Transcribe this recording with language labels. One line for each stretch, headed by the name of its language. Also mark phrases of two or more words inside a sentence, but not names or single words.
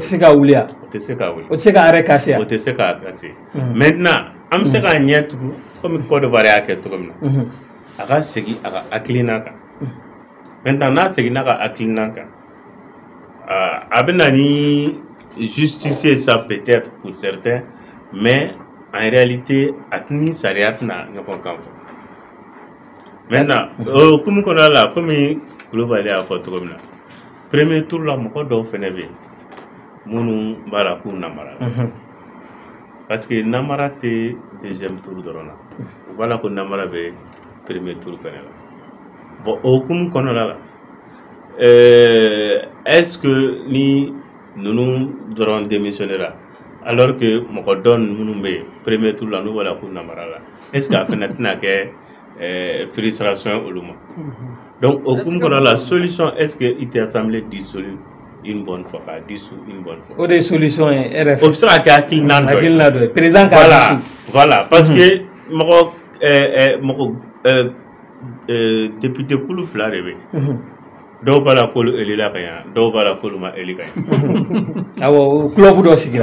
Bambara: o tɛ se ka wuli o tɛ se ka wuli o tɛ se ka
French: arrêt casser
Bambara: o tɛ se ka casser maintenant an bɛ se ka ɲɛ tugun comme Côte d'Ivoire y'a kɛ cogo min na a ka segin a ka hakilina kan maintenant n'a seginna a ka hakilina kan a bɛ na ni
French: justifier ça peut-être pour certains mais en réalité
Bambara: a tɛ ni sariya tɛna ɲɔgɔn kan fɔ maintenant hukumu kɔnɔna la komi Kulubali y'a fɔ cogo min na
French: premier tour
Bambara: la mɔgɔ dɔw fɛnɛ bɛ yen minnu b'a la k'u namara la parce que namara tɛ
French: deuxième tour
Bambara: dɔrɔn na u b'a la ko namara bɛ
French: premier tour
Bambara: fɛnɛ la bon o hukumu kɔnɔna la
French: est-ce que
Bambara: ni ninnu dɔrɔn démissionnera
French: alors que
Bambara: mɔgɔ dɔ minnu bɛ yen
French: premier tour
Bambara: la n'u b'a la k'u namara la
French: est-ce que
Bambara: a fɛnɛ tɛna kɛ frustration olu ma donc au hukumu kɔnɔna la solution
French: est-ce que
Bambara: i tɛ
French: assemblée dissoudre une bonne fois
Bambara: k'a
French: dissoudre une bonne fois
Bambara: o de ye solution ye e yɛrɛ fɛ o bɛ se ka kɛ hakilina dɔ ye président k'a dissoudre
French: voilà parce que
Bambara: mɔgɔ député kulu fila de bɛ dɔw b'a la k'olu élira ka ɲa dɔw b'a la k'olu ma éli ka ɲa awɔ o club dɔ sigira